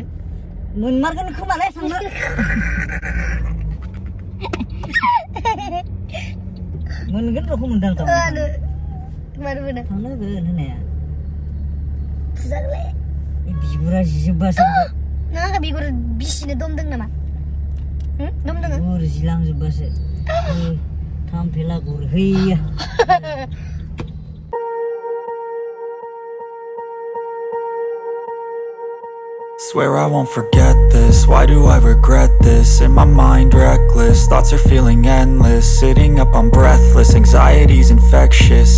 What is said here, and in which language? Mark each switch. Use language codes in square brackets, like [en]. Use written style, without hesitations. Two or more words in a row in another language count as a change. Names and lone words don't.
[brx] मोनमारगोन खोमालाय थांनो। मोनगोन रखम मोनदां थांनो। मानो मोना? थांनो होगोन होनाया। फुजागोलै। बिगुरा जिजोब्बासो। नों आंहा बिगुर बिसिनो दम दों नामा? दम दोङो? गुर जिलांजोब्बासो। थाम्फेला गुर हैया। [en] Swear I won't forget this, why do I regret this? In my mind reckless, thoughts are feeling endless. Sitting up I'm breathless, anxiety's infectious.